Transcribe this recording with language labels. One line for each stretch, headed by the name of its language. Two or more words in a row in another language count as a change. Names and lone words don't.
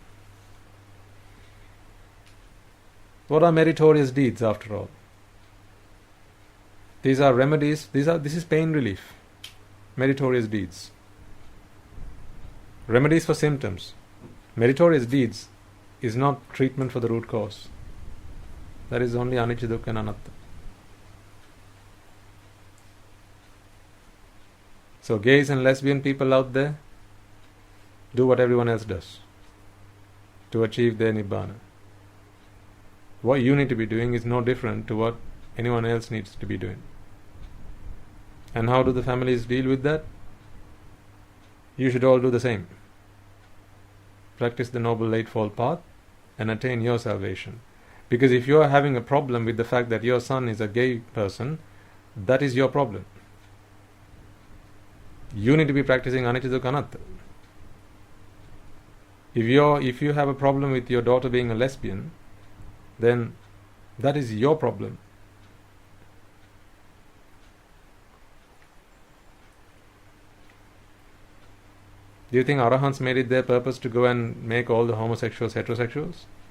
English: What are meritorious deeds after all? These are remedies, this is pain relief. Meritorious deeds. Remedies for symptoms. Meritorious deeds is not treatment for the root cause. That is only anicca, dukkha and anatta. So gays and lesbian people out there, do what everyone else does to achieve their Nibbana. What you need to be doing is no different to what anyone else needs to be doing. And how do the families deal with that? You should all do the same. Practice the Noble Eightfold Path and attain your salvation. Because if you are having a problem with the fact that your son is a gay person, that is your problem. You need to be practicing anicca, dukkha, anatta. If you have a problem with your daughter being a lesbian, then that is your problem. Do you think Arahants made it their purpose to go and make all the homosexuals heterosexuals?